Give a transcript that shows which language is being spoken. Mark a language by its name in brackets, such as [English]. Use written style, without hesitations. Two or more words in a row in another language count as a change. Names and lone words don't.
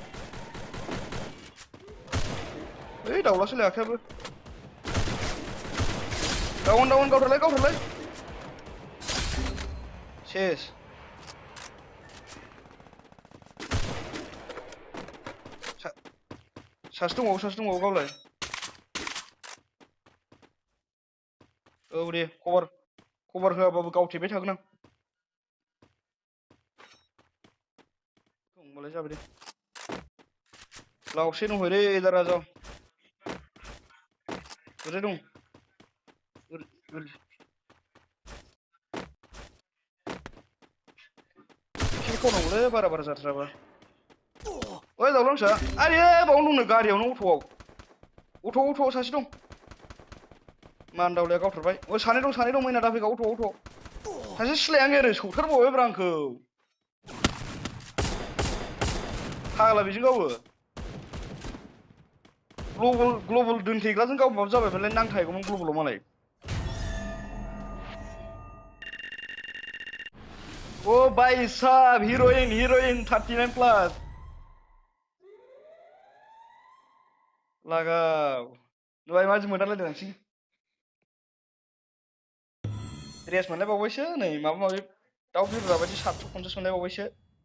[Bodo] ओइ दाउलासो लायाखैबो डाउन गावथारलाय सेस सासे दंबावो गावलाय औ दे कभार होआबाबो गावथेबाय थागोन आं होमबालाय जाबाय दे लावसे दंहै [Hindi] रे इधर आ जाओ [Bodo] ओरै दं एसे खावनांगौलै बारा जाथाराबा ओइ दाउलांसा आरे बावनो दंनो गारियावनो अट'आव सासे दं मानदावलाया गावथारबाय ओ सानै दं मैना दाफैगा अट'आव सासे सिलायानो ओरै सौथारबावबायब्रा आंखौ फाग्ला बेजों गावो ग्लबल दोनथेग्राजों गावबाबो जाबायमोनलाय नांथाहैगौमोन ग्लबलाव मालाय ओ [Hindi] भाई साहब [Bodo] हिरोइन 39 प्लस लागाव दहाय माजों मोनलायलायदों रेस मोनलायबावबायसो नै माबा माबि दाउ बिरग्रा बायदि 750 मोनलायबावबायसो